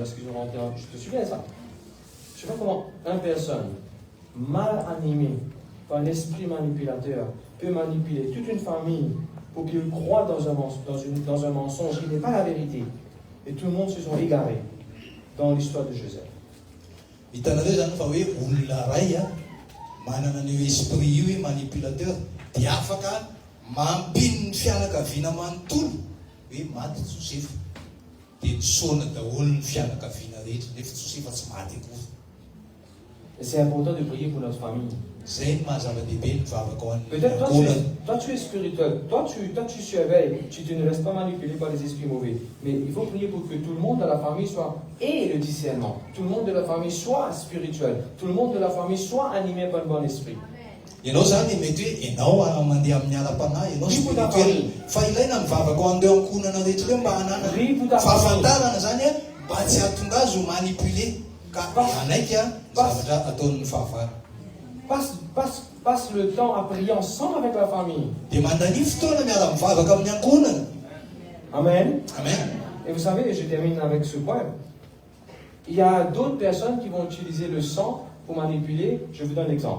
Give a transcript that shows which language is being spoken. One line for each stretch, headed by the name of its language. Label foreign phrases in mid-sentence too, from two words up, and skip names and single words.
French: Est-ce qu'ils ont rentré? Je te souviens ça? Je sais pas comment une personne mal animée par l'esprit manipulateur peut manipuler toute une famille pour qu'il croit dans un mensonge qui n'est pas la vérité. Et tout le monde se sont égarés dans l'histoire de Joseph.
Malagasy: Manana ny esprit io hoe manipulateur dia afaka mampino ny fianakaviana manontolo hoe maty Josefa dia nisaona daholo ny fianakaviana rehetra nefa Josefa tsy maty akory.
French: Et c'est important de prier pour notre famille.
Malagasy: Zay ny mahazava-dehibe ny vavaka ho
French: Peut-être
Malagasy: an'ny
French: toi tu es spirituel, toi tu surveilles, tu ne restes pas manipulé par les esprits mauvais. Mais il faut prier pour que tout le monde de la famille ait le discernement. Tout le monde de la famille soit spirituel. Tout le monde de la famille soit animé par le bon esprit.
Malagasy: Ianao zany mety hoe ianao mandeha amin'ny ala-panahy ianao spirituel fa ilaina mivavaka ho an'ireo ankonana rehetra ireo mba hanana fahafantarana zany a mba tsy hahatonga azy ho manipulé ka anaiky a zavatra ataon'ny fahavara.
French: Passe le temps à prier ensemble avec la famille. Amen. Amen. Et vous savez, je termine avec ce point. Il y a d'autres personnes qui vont utiliser le sang pour manipuler. Je vous donne l'exemple.